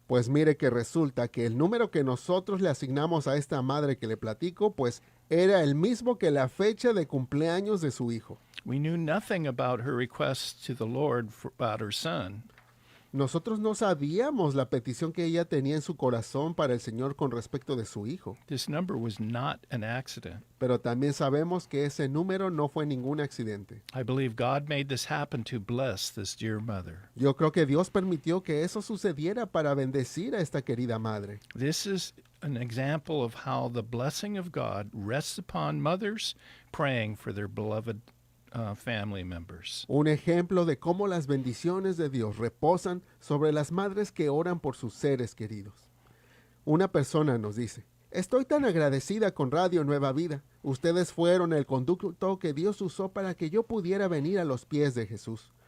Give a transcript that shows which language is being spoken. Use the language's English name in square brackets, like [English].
[Spanish] Pues mire que resulta que el número que nosotros le asignamos a esta madre que le platico, pues era el mismo que la fecha de cumpleaños de su hijo. [English] We knew nothing about her request to the Lord about her son. [Spanish] Nosotros no sabíamos la petición que ella tenía en su corazón para el Señor con respecto de su hijo, [English] This number was not an accident. [Spanish] pero también sabemos que ese número no fue ningún accidente. [English] I believe God made this happen to bless this dear mother. [Spanish] Yo creo que Dios permitió que eso sucediera para bendecir a esta querida madre. [English] This is an example of how the blessing of God rests upon mothers praying for their beloved family members. [Spanish] Un ejemplo de cómo las bendiciones de Dios reposan sobre las madres que oran por sus seres queridos. Una persona nos dice: estoy tan agradecida con Radio Nueva Vida. Ustedes fueron el conducto que Dios usó para que yo pudiera venir a los pies de Jesús.